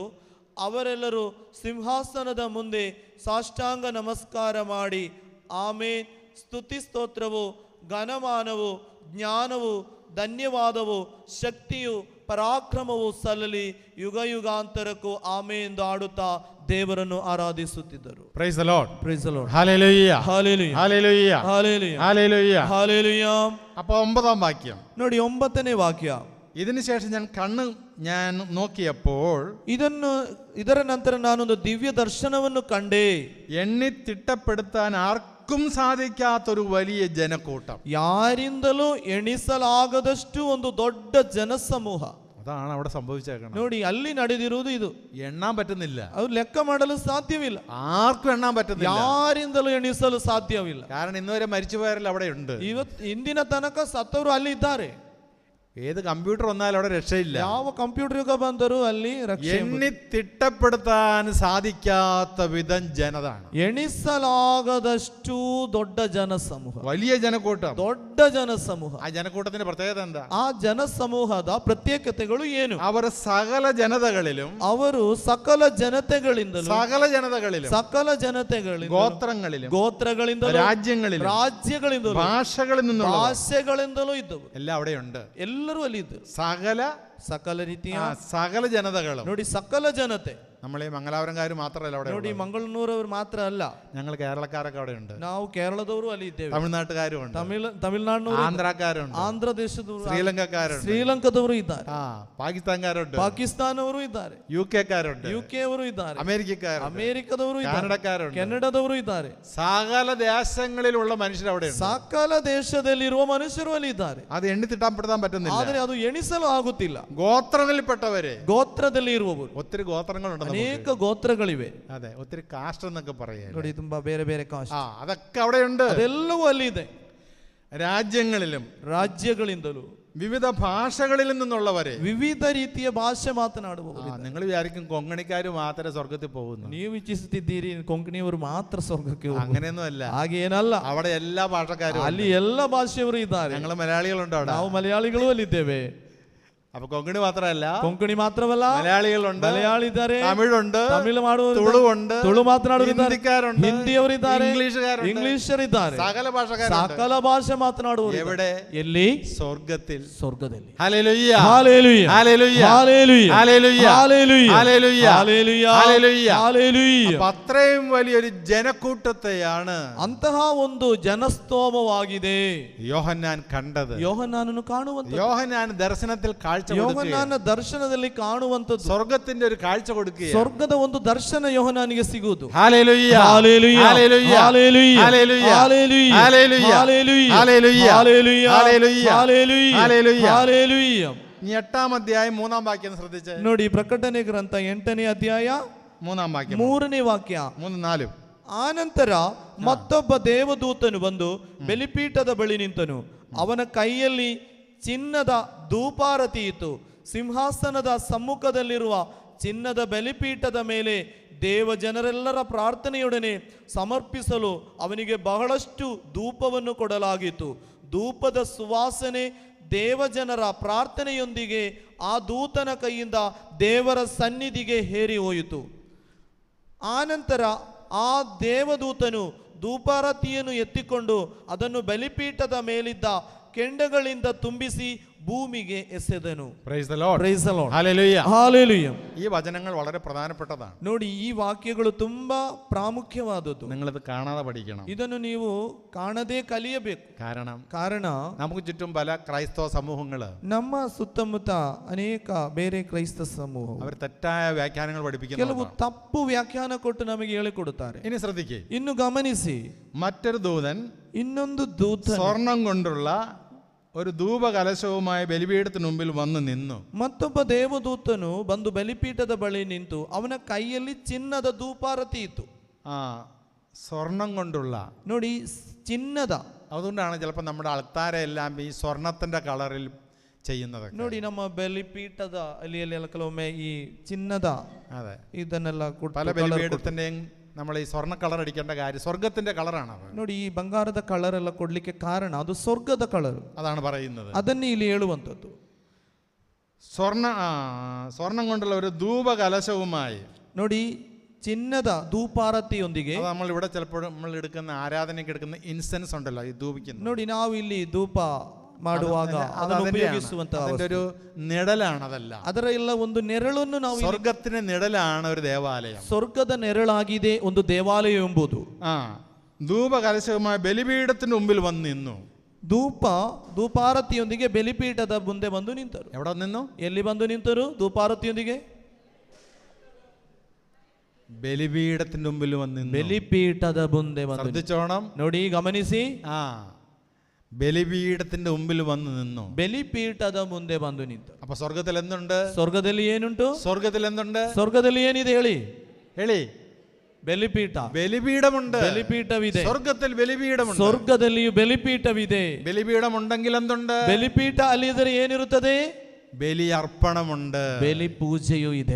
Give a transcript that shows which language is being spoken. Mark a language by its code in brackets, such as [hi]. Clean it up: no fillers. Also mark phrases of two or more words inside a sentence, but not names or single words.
[kn] ಅವರೆಲ್ಲರೂ ಸಿಂಹಾಸನದ ಮುಂದೆ ಸಾಷ್ಟಾಂಗ ನಮಸ್ಕಾರ ಮಾಡಿ, ಆಮೇನ್, ಸ್ತುತಿ ಸ್ತೋತ್ರವು ಘನಮಾನವು ಜ್ಞಾನವು ಧನ್ಯವಾದವು ಶಕ್ತಿಯು ಪರಾಕ್ರಮವು ಸಲ್ಲಲಿ ಯುಗ ಯುಗಾಂತರಕ್ಕೂ ಆಮೆ ಎಂದು ಆಡುತ್ತಾ ದೇವರನ್ನು ಆರಾಧಿಸುತ್ತಿದ್ದರು. [en] Praise the Lord. Praise the Lord. [ml] ഹല്ലേലൂയ. [en] Hallelujah. [ml] ഹല്ലേലൂയ. [en] Hallelujah. [ml] ഹല്ലേലൂയ. [en] Hallelujah. [ml] അപ്പോൾ 9-ാം വാക്യം. [kn] ನೋಡಿ 9ನೇ ವಾಕ್ಯ. [ml] ഇതിനുശേഷം ഞാൻ നോക്കിയപ്പോൾ [kn] ಇದರ ನಂತರ ನಾನೊಂದು ದಿವ್ಯ ದರ್ಶನವನ್ನು ಕಂಡೆ. [ml] എണ്ണി തിട്ടപ്പെടുത്താൻ ആർക്കും സാധിക്കാത്തൊരു വലിയ ജനക്കൂട്ടം. [kn] ಯಾರಿಂದಲೂ ಎಣಿಸಲಾಗದಷ್ಟು ಒಂದು ದೊಡ್ಡ ಜನಸಮೂಹ. [ml] അതാണ് അവിടെ സംഭവിച്ചേക്കണം. [kn] ನೋಡಿ ಅಲ್ಲಿ ನಡೆದಿರುವುದು ಇದು. [ml] എണ്ണാൻ പറ്റുന്നില്ല. [kn] ಅದು ಲೆಕ್ಕ ಮಾಡಲು ಸಾಧ್ಯವಿಲ್ಲ. [ml] ആർക്കും എണ്ണാൻ പറ്റുന്നില്ല. [kn] ಯಾರಿಂದಲೂ ಎಣಿಸಲು ಸಾಧ್ಯವಿಲ್ಲ. [ml] കാരണം ഇന്നുവരെ മരിച്ചുപോയവരെല്ലാം അവിടെ ഉണ്ട്. [kn] ಇಂದಿನ ತನಕ ಸತ್ತವರು ಅಲ್ಲಿ ಇದ್ದಾರೆ. [ml] ഏത് കമ്പ്യൂട്ടർ വന്നാലും അവിടെ രക്ഷയില്ല. [kn] ಯಾವ ಕಂಪ್ಯೂಟರ್ ಯುಗ ಬಂದರೂ ಅಲ್ಲಿ ರಕ್ಷೆ. [ml] എണ്ണി തിട്ടപ്പെടുത്താൻ സാധിക്കാത്ത വിധം ജനതാണ്. [kn] ಎಣಿಸಲಾಗದಷ್ಟು ದೊಡ್ಡ ಜನಸಮೂಹ, [ml] വലിയ ജനക്കൂട്ടം, [kn] ದೊಡ್ಡ ಜನಸಮೂಹ. [ml] ആ ജനക്കൂട്ടത്തിന്റെ പ്രത്യേകത എന്താ? [kn] ಆ ಜನಸಮೂಹದ ಪ್ರತ್ಯೇಕತೆಗಳು ಏನು? [ml] അവർ സകല ജനതകളിലും, [kn] ಅವರು ಸಕಲ ಜನತೆಗಳಿಂದಲೂ, [ml] സകല ജനതകളിലും, [kn] ಸಕಲ ಜನತೆಗಳಿಂದ, [ml] ಗೋತ್ರಗಳಿലും, [kn] ರಾಜ್ಯಗಳಿಂದಲೂ, [ml] ഭാഷകളിൽ നിന്നുള്ള, [kn] ಭಾಷೆಗಳಿಂದಲೂ ಇದ್ದವು. [ml] എല്ലാം അവിടെയുണ്ട്. [kn] ಎಲ್ಲರೂ ಅಲ್ಲಿ ಇದ್ದರು. [ml] സകല [kn] ರೀತಿಯ [ml] സകല ജനതകളും. [kn] ನೋಡಿ ಸಕಲ ಜನತೆ. [ml] നമ്മൾ ഈ മംഗലാപുരംകാർ മാത്രമല്ല അവിടെ. [kn] ನೋಡಿ ಮಂಗಳೂರವರು ಮಾತ್ರ ಅಲ್ಲ, [ml] ഞങ്ങൾ കേരളക്കാരൊക്കെ അവിടെ ഉണ്ട്. [kn] ನಾವು ಕೇರಳದವರು ಅಲ್ಲಿ ಇದ್ದೇವೆ. [ml] തമിഴ്നാട്ടുകാരും ഉണ്ട്, [kn] ತಮಿಳುನಾಡಿನವರು, [ml] ആന്ധ്രാക്കാരുണ്ട്, [kn] ಆಂಧ್ರ ದೇಶದವರು, [ml] ശ്രീലങ്കക്കാരുണ്ട്, [kn] ಶ್ರೀಲಂಕಾದವರು ಇದ್ದಾರೆ, [ml] പാകിസ്ഥാൻകാരുണ്ട്, [kn] ಪಾಕಿಸ್ತಾನವರು ಇದ್ದಾರೆ, [ml] യുകെക്കാരുണ്ട്, [kn] ಯುಕೆ ಅವರು ಇದ್ದಾರೆ, [ml] അമേരിക്കക്കാരുണ്ട്, [kn] ಕಾನಡದವರು, ಕೆನಡಾದವರು ಇದ್ದಾರೆ. [ml] സകല ദേശങ്ങളിലുള്ള മനുഷ്യർ അവിടെ ഉണ്ട്. [kn] ಸಕಲ ದೇಶದಲ್ಲಿರುವ ಮನುಷ್ಯರು ಅಲ್ಲಿ ಇದ್ದಾರೆ. [ml] അത് എണ്ണിത്തിട്ടാൻ പറ്റുന്നില്ല. [kn] ಆದರೆ ಅದು ಎಣಿಸಲು ಆಗುತ್ತಿಲ್ಲ. [ml] ഗോത്രങ്ങളിൽപ്പെട്ടവരെ, [kn] ಗೋತ್ರದಲ್ಲಿ ಇರುವವರು, [ml] ഒത്തിരി ഗോത്രങ്ങളുണ്ട്, [kn] ಅನೇಕ ಗೋತ್ರಗಳಿವೆ. [ml] അതെ, ഒത്തിരി കാസ്റ്റ് എന്നൊക്കെ പറയാം. [kn] ನೋಡಿ ತುಂಬಾ ಬೇರೆ ಬೇರೆ ಕಾಸ್ಟ್, [ml] അതൊക്കെ അവിടെയുണ്ട്. [kn] ಅದೆಲ್ಲವೂ ಅಲ್ಲಿ ಇದೆ. [ml] രാജ്യങ്ങളിലും [kn] ರಾಜ್ಯಗಳಿಂದಲೂ, [ml] വിവിധ ഭാഷകളിൽ നിന്നുള്ളവരെ, [kn] ವಿವಿಧ ರೀತಿಯ ಭಾಷೆ ಮಾತನಾಡುವವರು. [ml] നിങ്ങൾ വിചാരിക്കും കൊങ്ങണിക്കാർ മാത്രമേ സ്വർഗത്തിൽ പോകുന്നു. [kn] ನೀವು ಇಚ್ಛಿಸುತ್ತಿದ್ದೀರಿ ಕೊಂಕಣಿಯವರು ಮಾತ್ರ ಸ್ವರ್ಗಕ್ಕೆ ಹೋಗುವುದು. [ml] അങ്ങനെയൊന്നും അല്ല. [kn] ಹಾಗೇನಲ್ಲ, [ml] അവിടെ എല്ലാ ഭാഷക്കാരും, [kn] ಅಲ್ಲಿ ಎಲ್ಲ ಭಾಷೆಯವರು ಇದ್ದಾರೆ. [ml] ഞങ്ങൾ മലയാളികളുണ്ട് അവിടെ. [kn] ನಾವು ಮಲಯಾಳಿಗಳು ಅಲ್ಲಿದ್ದೇವೆ. [ml] അപ്പൊ കൊങ്കണി മാത്രമല്ല, [kn] ಕೊಂಕಣಿ ಮಾತ್ರವಲ್ಲ, [ml] മലയാളികളുണ്ട്, [kn] ಮಲಯಾಳಿ ಇದ್ದಾರೆ, [ml] തമിഴുണ്ട്, [kn] ತಮಿಳು ಮಾಡುವವರು, [ml] ತುಳುണ്ട്, [kn] ತುಳು ಮಾತನಾಡುವವರು, [ml] ಹಿಂದಿക്കാരുണ്ട്, [kn] ಹಿಂದಿಯವರಿದ್ದಾರೆ, [ml] ഇംഗ്ലീഷുകാരുണ്ട്, [kn] ಇಂಗ್ಲಿಷರಿದ್ದಾರೆ, [ml] സകല ഭാഷക്കാരുണ്ട്. [kn] ಸಕಲ ಭಾಷೆ ಮಾತನಾಡುವವರು. [ml] എവിടെ? [kn] ಎಲ್ಲಿ? [ml] സ്വർഗത്തിൽ. [kn] ಸ್ವರ್ಗದಲ್ಲಿ. [ml] ഹല്ലേലൂയ, ഹല്ലേലൂയ, ഹല്ലേലൂയ, ഹല്ലേലൂയ, ഹല്ലേലൂയ, ഹല്ലേലൂയ, ഹല്ലേലൂയ, ഹല്ലേലൂയ, ഹല്ലേലൂയ, ഹല്ലേലൂയ. അപ്പൊ അത്രയും വലിയൊരു ജനക്കൂട്ടത്തെയാണ് [kn] ಅಂತಹ ಒಂದು ಜನಸ್ತೋಮವಾಗಿದೆ [ml] യോഹന്നാൻ കണ്ടത്. [kn] ಯೋಹನ್ನಾನನು ಕಾಣುವಂತ, [ml] യോഹന്നാൻ ദർശനത്തിൽ കാഴ്ച കൊടുക്കുകയാണ്. [kn] ಯೋಹನ್ನಾನ ದರ್ಶನದಲ್ಲಿ ಕಾಣುವಂತದ್ದು, [ml] സ്വർഗത്തിന്റെ ഒരു കാഴ്ച കൊടുക്കുക. [kn] ಸ್ವರ್ಗದ ಒಂದು ದರ್ಶನ ಯೋಹನ್ನಾನಿಗೆ ಸಿಗುವುದು. [ml] ഹല്ലേലൂയ, ഹല്ലേലൂയ, ഹല്ലേലൂയ, ഹല്ലേലൂയ, ഹല്ലേലൂയ, ഹല്ലേലൂയ, ഹല്ലേലൂയ, ഹല്ലേലൂയ, ഹല്ലേലൂയ, ഹല്ലേലൂയ, ഹല്ലേലൂയ, ഹല്ലേലൂയ, ഹല്ലേലൂയ. ഹല്ലേലൂയ. ഇനി 8-ാം അധ്യായം 3-ാം വാക്യം ശ്രദ്ധിച്ചേ. [kn] ನೋಡಿ ಪ್ರಕಟಣೆ ಗ್ರಂಥ 8ನೇ ಅಧ್ಯಾಯ [ml] 3-ാം വാക്യം, [kn] 3ನೇ ವಾಕ್ಯ. 3-4. ಆನಂತರ ಮತ್ತೊಬ್ಬ ದೇವದೂತನು ಬಂದು ಬಲಿಪೀಠದ ಬಳಿ ನಿಂತನು. ಅವನ ಕೈಯಲ್ಲಿ ಚಿನ್ನದ ಧೂಪಾರತಿ ಇತ್ತು. ಸಿಂಹಾಸನದ ಸಮ್ಮುಖದಲ್ಲಿರುವ ಚಿನ್ನದ ಬಲಿಪೀಠದ ಮೇಲೆ ದೇವ ಜನರೆಲ್ಲರ ಪ್ರಾರ್ಥನೆಯೊಡನೆ ಸಮರ್ಪಿಸಲು ಅವನಿಗೆ ಬಹಳಷ್ಟು ಧೂಪವನ್ನು ಕೊಡಲಾಗಿತ್ತು. ಧೂಪದ ಸುವಾಸನೆ ದೇವಜನರ ಪ್ರಾರ್ಥನೆಯೊಂದಿಗೆ ಆ ದೂತನ ಕೈಯಿಂದ ದೇವರ ಸನ್ನಿಧಿಗೆ ಹೇರಿ ಹೋಯಿತು. ಆನಂತರ ಆ ದೇವದೂತನು ಧೂಪಾರತಿಯನ್ನು ಎತ್ತಿಕೊಂಡು ಅದನ್ನು ಬಲಿಪೀಠದ ಮೇಲಿದ್ದ ಕೆಂಡಗಳಿಂದ ತುಂಬಿಸಿ ഭൂമിയെ എസെದನು. [en] Praise the Lord. Praise the Lord. [ml] ഹല്ലേലൂയ. ഹല്ലേലൂയ. ഈ വചനങ്ങൾ വളരെ പ്രധാനപ്പെട്ടതാണ്. [kn] ನೋಡಿ ಈ ವಾಕ್ಯಗಳು ತುಂಬಾ ಪ್ರಾಮುಖ್ಯವಾದದ್ದು. [ml] നിങ്ങളിത് കാണാതെ പഠിക്കണം. [kn] ಇದನ್ನು ನೀವು ಕಾಣದೇ ಕಲಿಯಬೇಕು. ಕಾರಣ [ml] നമുക്ക് ചുറ്റും പല ക്രൈസ്തവ സമൂഹങ്ങൾ, [kn] ನಮ್ಮ ಸುತ್ತಮುತ್ತ ಅನೇಕ ಬೇರೆ ಕ್ರೈಸ್ತ ಸಮೂಹ, [ml] അവർ തെറ്റായ വ്യാഖ്യാനങ്ങൾ പഠിപ്പിക്കുന്നു. [kn] ಕೆಲವು ತಪ್ಪು ವ್ಯಾಖ್ಯಾನ ಕೊಟ್ಟು ನಮಗೆ ಹೇಳಿಕೊಡುತ್ತಾರೆ. [ml] ഇനി ശ്രദ്ധിക്കേ, [kn] ಇನ್ನು ಗಮನಿಸಿ, [ml] മറ്റൊരു ദൂതൻ [kn] ಇನ್ನೊಂದು ದೂತ [ml] സ്വർണം കൊണ്ടുള്ള ഒരു ധൂപകലശവുമായി ബലിപീഠത്തിന് മുമ്പിൽ വന്ന് നിന്നു. [kn] ಮತ್ತೊಬ್ಬ ದೇವದೂತನು ಬಂದು ಬಲಿಪೀಠದ ಬಳಿ ನಿಂತು ಅವನ ಕೈಯಲ್ಲಿ ಚಿನ್ನದ ಧೂಪಾರತಿ ಇತ್ತು. [ml] സ്വർണം കൊണ്ടുള്ള, [kn] ನೋಡಿ ಚಿನ್ನದ, [ml] അതുകൊണ്ടാണ് ചിലപ്പോൾ നമ്മുടെ അൾത്താരെല്ലാം ഈ സ്വർണത്തിന്റെ കളറിൽ ചെയ്യുന്നത്. [kn] ನೋಡಿ ನಮ್ಮ ಬಲಿಪೀಠದ ಅಲ್ಲಿ ಕೆಲವೊಮ್ಮೆ ಈ ಚಿನ್ನದ, [ml] അതെ, [kn] ಇದನ್ನೆಲ್ಲ [ml] പല ബലിപീഠത്തിന്റെയും നമ്മൾ ഈ സ്വർണ്ണ കളർ അടിക്കേണ്ട കാര്യം സ്വർഗത്തിന്റെ കളറാണ്. [kn] ನೋಡಿ ಈ ಬಂಗಾರದ ಕಲರ್ ಎಲ್ಲ ಕೊಡ್ಲಿಕ್ಕೆ ಕಾರಣ ಅದು ಸ್ವರ್ಗದ ಕಲರ್. [ml] അതാണ് പറയുന്നത്. [kn] ಅದನ್ನೇ ಇಲ್ಲಿ ಹೇಳುವಂಥದ್ದು. [ml] സ്വർണം കൊണ്ടുള്ള ഒരു ധൂപകലശവുമായി, [kn] ನೋಡಿ ಚಿನ್ನದ ಧೂಪಾರತಿಯೊಂದಿಗೆ. [ml] അത് നമ്മൾ ഇവിടെ ചിലപ്പോൾ നമ്മൾ എടുക്കുന്ന ആരാധനയ്ക്ക് എടുക്കുന്ന ഇൻസെൻസ് ഉണ്ടല്ലോ, ഈ ധൂപിക്കുന്നത്. [kn] ನೋಡಿ, ನಾವು ಇಲ್ಲಿ ಧೂಪ ಮಾಡುವಾಗ ಅದನ್ನು ಉಪಯೋಗಿಸುವಂತಹ [ml] അതിന്റെ ഒരു നിഴലാണ്. അതല്ല, [kn] ಅದರ ಎಲ್ಲ ಒಂದು ನೆರಳನ್ನು ನಾವು [ml] സ്വർഗത്തിന്റെ നിഴലാണ് ഒരു ദേവാലയം. [kn] ಸ್ವರ್ಗದ ನೆರಳಾಗಿದೆ ಒಂದು ದೇವಾಲಯ ಎಂಬುದು. [ml] ധൂപകലശവുമായി ബലിപീഠത്തിന്റെ മുമ്പിൽ വന്ന് നിന്നു. [kn] ಧೂಪಾರತಿಯೊಂದಿಗೆ ಬಲಿಪೀಠದ ಮುಂದೆ ಬಂದು ನಿಂತರು. [ml] എവിടെ നിന്നു? [kn] ಎಲ್ಲಿ ಬಂದು ನಿಂತರು? ಧೂಪಾರತಿಯೊಂದಿಗೆ [ml] ബലിപീഠത്തിന്റെ മുമ്പിൽ വന്ന് നിന്നു. [kn] ಬಲಿಪೀಠದ ಮುಂದೆ ಬಂದು. [ml] ശ്രദ്ധിച്ചോണം, [kn] ನೋಡಿ, ಗಮನಿಸಿ. [ml] ബലിപീഠത്തിന്റെ മുമ്പിൽ വന്ന് നിന്നു. [kn] ಬಲಿಪೀಠದ ಮುಂದೆ ಬಂದು ನಿಂತು. [ml] അപ്പൊ സ്വർഗത്തിൽ എന്തുണ്ട്? [kn] ಸ್ವರ್ಗದಲ್ಲಿ ಏನುಂಟು? [ml] സ്വർഗത്തിൽ എന്തുണ്ട്? [kn] ಸ್ವರ್ಗದಲ್ಲಿ ಏನಿದೆ ಹೇಳಿ? ಹೇಳಿ. ಬಲಿಪೀಠ, [ml] ബലിപീഠമുണ്ട്. [kn] ಬಲಿಪೀಠವಿದೆ. [ml] സ്വർഗത്തിൽ ബലിപീഠമുണ്ട്. [kn] ಸ್ವರ್ಗದಲ್ಲಿಯೂ ಬಲಿಪೀಠವಿದೆ. [ml] ബലിപീഠം ഉണ്ടെങ്കിൽ എന്തുണ്ട്? [kn] ಬಲಿಪೀಠ ಅಲ್ಲಿದ್ದರೆ ಏನಿರುತ್ತದೆ? [ml] ബലി അർപ്പണമുണ്ട്. [kn] ಬಲಿ ಪೂಜೆಯೂ ಇದೆ.